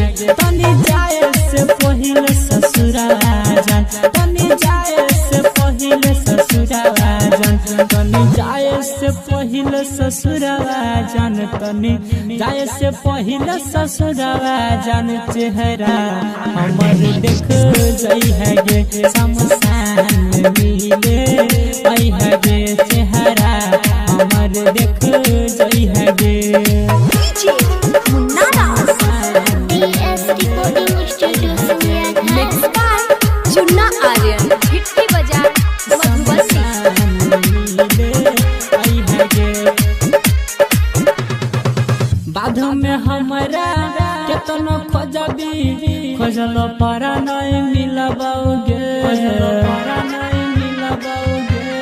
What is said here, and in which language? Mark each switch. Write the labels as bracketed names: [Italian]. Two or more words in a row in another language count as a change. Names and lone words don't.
[Maithili] तनी जाए से पहिले ससुरावा जान, तनी जाए से पहिले ससुरावा जान, तनी जाए से पहिले ससुरावा जान, तनी जाए से पहिले ससुरावा जान। चेहरा हमर देख जाई है गे, शमशान मिले आई है गे, चेहरा हमर देख जाई है गे। DS Recording Studio सिंगिया घाट। [English] मिक्स बाय चुन्ना आर्यन, हिट्टी बाजार मधुबनी। [Maithili] बाध में हमारा केतनो खोजबी, खोजल पारा नहीं मिलबाओगे, खोजल पारा नहीं मिलबाओगे।